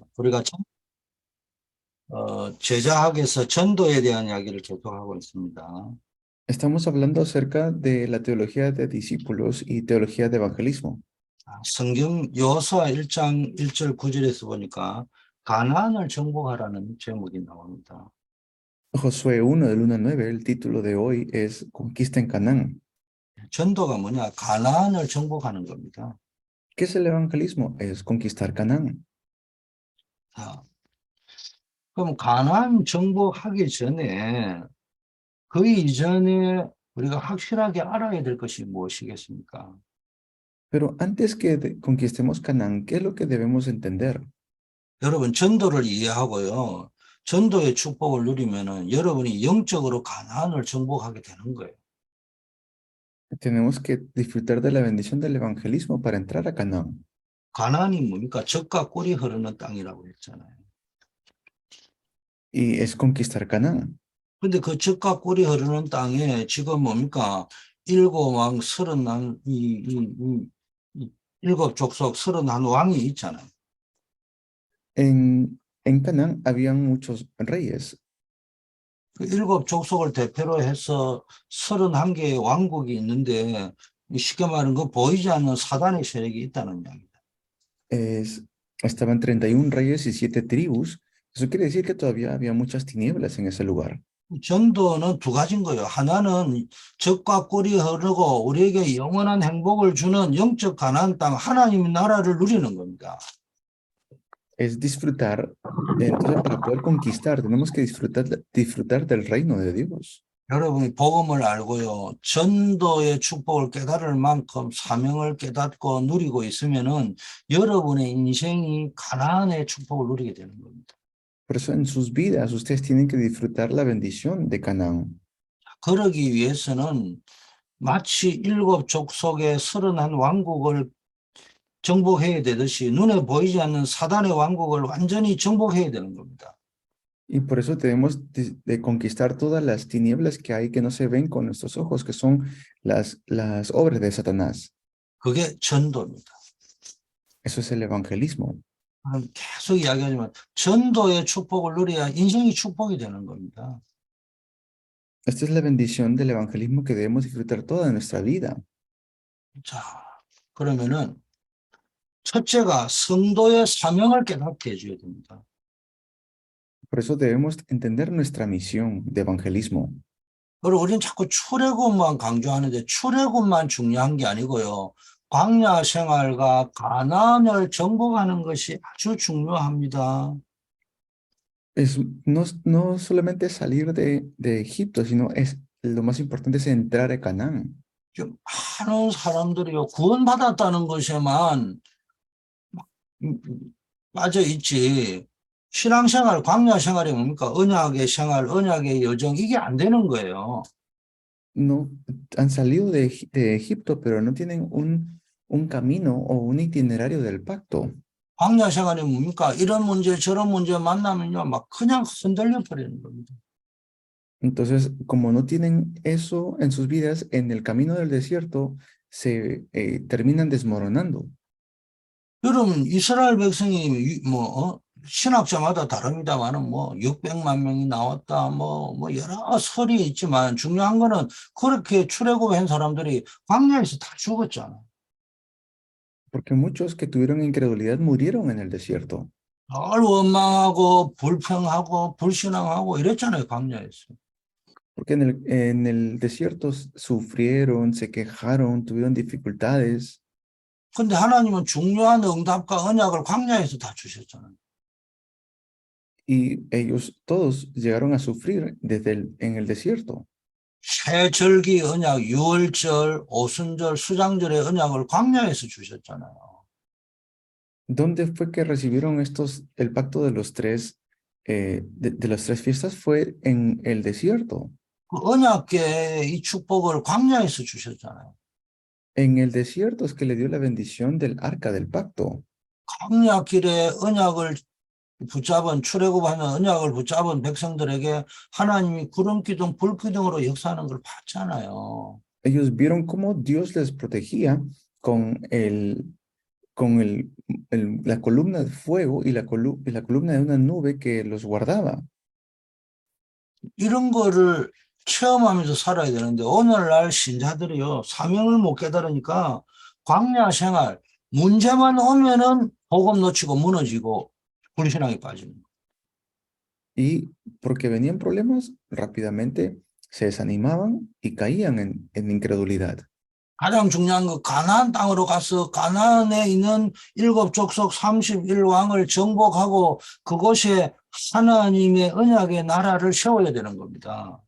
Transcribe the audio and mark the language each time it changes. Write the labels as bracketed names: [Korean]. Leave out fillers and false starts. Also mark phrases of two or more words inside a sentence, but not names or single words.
[Korean] 우리가 제자학에서 전도에 대한 이야기를 계속하고 있습니다. [Spanish] Estamos hablando acerca de la teología de discípulos y teología de evangelismo. [Korean] 성경 여호수아 1장 1절 9절에서 보니까 가나안을 정복하라는 제목이 나옵니다. [Spanish] Josué 1, del 1 al 9, el título de hoy es Conquista en Canaán. [Korean] 전도가 뭐냐? 가나안을 정복하는 겁니다. [Spanish] ¿Qué es el evangelismo? Es conquistar Canaán. [Korean] 자, 그럼 가나안 정복하기 전에 그 이전에 우리가 확실하게 알아야 될 것이 무엇이겠습니까? [Spanish] Pero antes que conquistemos Canaán, ¿qué es lo que debemos entender? [Korean] 여러분 전도를 이해하고요. 전도의 축복을 누리면은 여러분이 영적으로 가나안을 정복하게 되는 거예요. [Spanish] Tenemos que disfrutar de la bendición del evangelismo para entrar a Canaán. [Korean] 가나안이 뭡니까? 젖과 꿀이 흐르는 땅이라고 했잖아요. [Spanish] Y es conquistar Canaán. [Korean] 근데 그 젖과 꿀이 흐르는 땅에 지금 뭡니까? 일곱 왕 서른한 일곱 족속 서른한 왕이 있잖아요. [Spanish] En Canaán habían muchos reyes. [Korean] 그 일곱 족속을 대표로 해서 31개의 왕국이 있는데 쉽게 말하면 그 보이지 않는 사단의 세력이 있다는 이야기입니다. [Spanish] Estaban 31 reyes y 7 tribus. Eso quiere decir que todavía había muchas tinieblas en ese lugar. [Korean] 전도는 두 가지인 거예요. 하나는 젖과 꿀이 흐르고 우리에게 영원한 행복을 주는 영적 가나안 땅 하나님의 나라를 누리는 겁니다. [Spanish] Es disfrutar. Entonces, para poder conquistar, tenemos que disfrutar del reino de Dios. [Korean] 여러분이 복음을 알고요. 전도의 축복을 깨달을 만큼 사명을 깨닫고 누리고 있으면은 여러분의 인생이 가나안의 축복을 누리게 되는 겁니다. [Spanish] Por eso en sus vidas ustedes tienen que disfrutar la bendición de Canaán. [Korean] 그러기 위해서는 마치 일곱 족속의 31 왕국을 정복해야 되듯이 눈에 보이지 않는 사단의 왕국을 완전히 정복해야 되는 겁니다. [Spanish] Y por eso debemos de conquistar todas las tinieblas que hay que no se ven con nuestros ojos, que son las obras de Satanás. [Korean] 그게 전도입니다. [Spanish] Eso es el evangelismo. [Korean] 계속 이야기하지만 전도의 축복을 누려야 인생이 축복이 되는 겁니다. [Spanish] Esta es la bendición del evangelismo que debemos disfrutar toda nuestra vida. [Korean] 자, 그러면은 첫째가 성도의 사명을 깨닫게 해줘야 됩니다. [Spanish] Por eso debemos entender nuestra misión de evangelismo. [Korean] 그리고 우리는 자꾸 출애굽만 강조하는데 출애굽만 중요한 게 아니고요. 광야 생활과 가나안을 정복하는 것이 아주 중요합니다. [Spanish] No solamente salir de Egipto, sino lo más importante es entrar a Canaán. [Korean] 좀 많은 사람들이요 구원받았다는 것에만 빠져 있지. 신앙생활, 광야 생활이 뭡니까? 언약의 생활, 언약의 여정 이게 안 되는 거예요. [Spanish] No han salido de Egipto, pero no tienen un camino o un itinerario del pacto. [Korean] 광야 생활이 뭡니까? 이런 문제 저런 문제 만나면요 막 그냥 흔들려 버리는 겁니다. [Spanish] Entonces, como no tienen eso en sus vidas, en el camino del desierto se terminan desmoronando. [Korean] 여러분 이스라엘 백성이 신학자마다 다릅니다만은 600만 명이 나왔다 여러 설이 있지만 중요한 거는 그렇게 출애굽한 사람들이 광야에서 다 죽었잖아요. [Spanish] Porque muchos que tuvieron incredulidad murieron en el desierto. [Korean] 늘 원망하고 불평하고 불신앙하고 이랬잖아요, 광야에서. [Spanish] Porque en el desierto sufrieron, se quejaron, tuvieron dificultades. [Korean] 근데 하나님은 중요한 응답과 언약을 광야에서 다 주셨잖아요. [Spanish] Y ellos todos llegaron a sufrir en el desierto. [Korean] 새 절기 언약, 유월절, 오순절, 수장절의 언약을 광야에서 주셨잖아요. [Spanish] ¿Dónde fue que recibieron el pacto de los tres, de las tres fiestas? Fue en el desierto. [Korean] 그 언약궤의 이 축복을 광야에서 주셨잖아요. [Spanish] En el desierto es que le dio la bendición del arca del pacto. [Korean] 광야길에 언약을 붙잡은 출애굽하는 언약을 붙잡은 백성들에게 하나님이 구름 기둥, 불 기둥으로 역사하는 걸 봤잖아요. [Spanish] Ellos vieron cómo Dios les protegía con con la columna de fuego y la columna de una nube que los guardaba. [Korean] 이런 거를 체험하면서 살아야 되는데 오늘날 신자들이요 사명을 못 깨달으니까 광야 생활 문제만 오면은 복음 놓치고 무너지고 불신앙에 빠지는 거예요. [Spanish] Y porque venían problemas, rápidamente se desanimaban y caían en incredulidad. [Korean] 가장 중요한 거 가나안 땅으로 가서 가나안에 있는 일곱 족속 31왕을 정복하고 그곳에 하나님의 언약의 나라를 세워야 되는 겁니다.